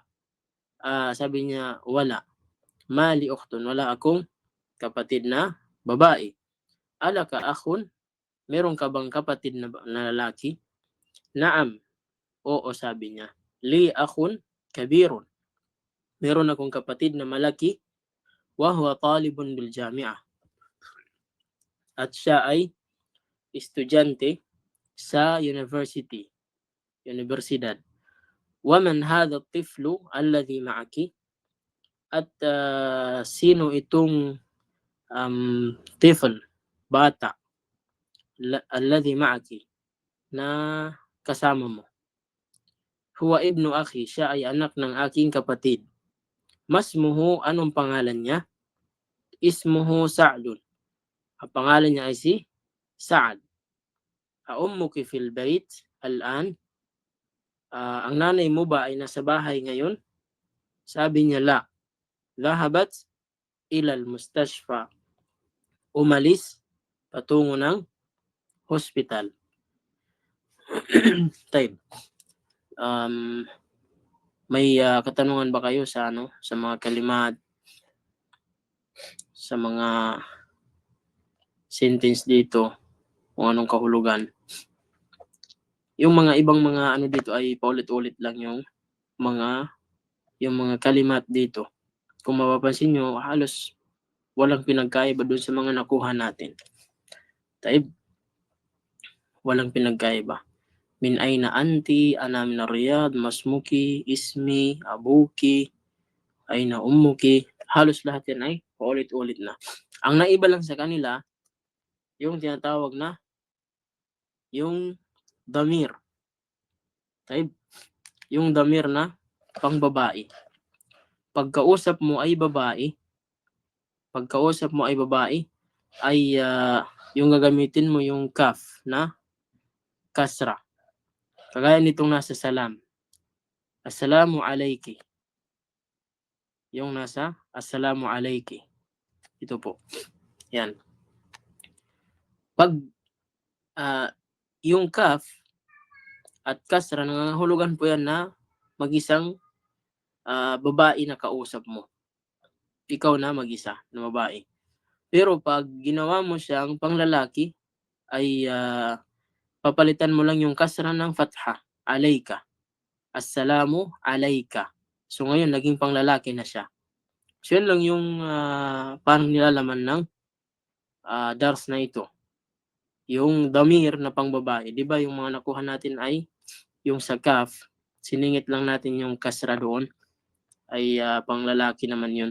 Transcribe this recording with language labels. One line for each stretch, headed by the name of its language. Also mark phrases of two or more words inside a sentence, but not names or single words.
Filipino: Sabi niya, wala.
Arabic: ما لي أخت.
Filipino: Wala akong kapatid na babae.
Arabic: ألك أخ?
Filipino: Meron ka bang kapatid na lalaki?
Arabic: Naam.
Filipino: Oo, sabi niya.
Arabic: لي أخ كبير.
Filipino: Meron akong kapatid na malaki.
Arabic: وهو طالب بالجامعة.
Filipino: At siya ay estudyante sa universidad.
Arabic: ومن هذا الطفل الذي معك?
Filipino: At sino itong tifl, bata,
Arabic: الذي معك,
Filipino: na kasama mo?
Arabic: هو ابن أخي,
Filipino: siya ay anak ng aking kapatid. Masmuhu, anong pangalan niya?
Arabic: اسمه سعد.
Filipino: Ang pangalan niya ay si Sa'ad.
Arabic: أمك في البيت الآن?
Filipino: Ang nanay mo ba ay nasa bahay ngayon? Sabi niya, la.
Arabic: ذهبت إلى المستشفى.
Filipino: Umalis patungo ng hospital. Time. May katanungan ba kayo sa sa mga kalimat, sa mga sentence dito, kung anong kahulugan? Yung mga ibang mga dito ay paulit-ulit lang yung mga kalimat dito. Kung mapapansin nyo, halos walang pinagkaiba doon sa mga nakuha natin. Taib, walang pinagkaiba.
Arabic: من أين أنتِ، أنا من الرياض، ما اسمك، اسمي، أبوك، أين أمك.
Filipino: Halos lahat yan ay paulit-ulit na. Ang naiba lang sa kanila, yung tinatawag na yung damir. Taib, yung damir na pangbabae. Pagkausap mo ay babae, ay yung gagamitin mo yung kaf na kasra. Kagaya nitong nasa salam.
Arabic: السلام عليكِ.
Filipino: yung nasa
Arabic: السلام عليكِ.
Filipino: Ito po. Yan. Pag yung kaf at kasra, nangangahulugan po yan na mag-isang babae na kausap mo. Ikaw na mag-isa na babae. Pero pag ginawa mo siyang panglalaki, ay papalitan mo lang yung kasra ng fatha, alayka.
Arabic: السلام عليكَ.
Filipino: So ngayon, naging panglalaki na siya. So yun lang yung parang nilalaman ng dars na ito. Yung damir na pangbabae, di ba yung mga nakuha natin ay yung sa kaf, siningit lang natin yung kasra doon, ay panglalaki naman yun.